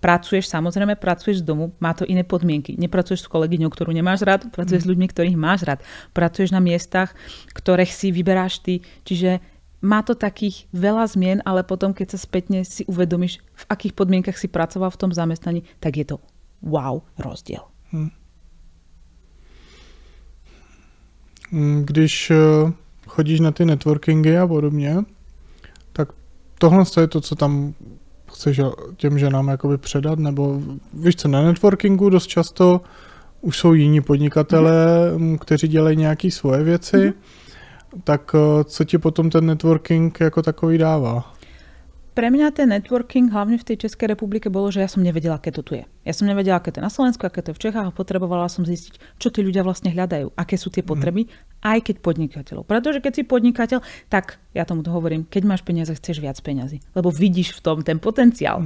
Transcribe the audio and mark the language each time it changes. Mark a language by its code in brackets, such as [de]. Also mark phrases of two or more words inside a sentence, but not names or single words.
[sk] pracuješ, samozrejme pracuješ z domu, má to iné podmienky. Nepracuješ s kolegyňou, ktorú nemáš rád, pracuješ s ľuďmi, ktorých máš rád. Pracuješ na miestach, ktorých si vyberáš ty. Čiže má to takých veľa zmien, ale potom, keď sa spätne si uvedomíš, v akých podmienkach si pracoval v tom zamestnaní, tak je to wow rozdiel. [cs] Když chodíš na ty networkingy a podobně, tak tohle je to, co tam chceš těm ženám jakoby předat, nebo víš co, na networkingu dost často už jsou jiní podnikatelé, kteří dělají nějaké svoje věci, tak co ti potom ten networking jako takový dává? [sk] Pre mňa ten networking, hlavne v tej Českej republike, bolo, že ja som nevedela, aké to tu je. Ja som nevedela, aké to je na Slovensku, aké to je v Čechách a potrebovala som zistiť, čo tí ľudia vlastne hľadajú, aké sú tie potreby, aj keď podnikateľov. Pretože keď si podnikateľ, tak ja tomu to hovorím, keď máš peniaze, chceš viac peňazí, lebo vidíš v tom ten potenciál.